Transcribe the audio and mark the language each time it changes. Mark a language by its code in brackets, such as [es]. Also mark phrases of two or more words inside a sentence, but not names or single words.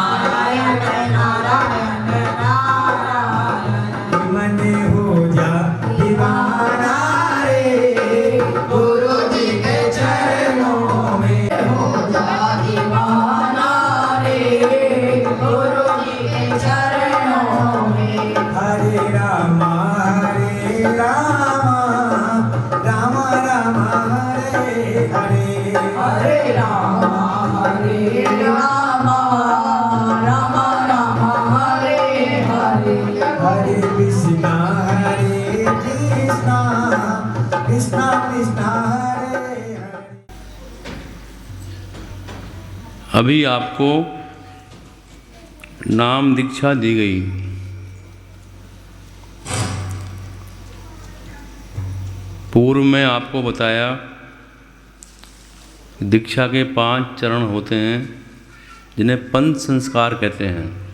[hi] मन हो जा दीवाना रे गुरु जी के चरणों में हो जा दीवाना रे गुरु जी के चरणों में हरे राम राम राम हरे हरे हरे राम राम राम हरे हरे हरे कृष्णा कृष्णा कृष्णा हरे हरे। अभी आपको नाम दीक्षा दी गई। पूर्व में आपको बताया दीक्षा के 5 चरण होते हैं जिन्हें पंच संस्कार कहते हैं।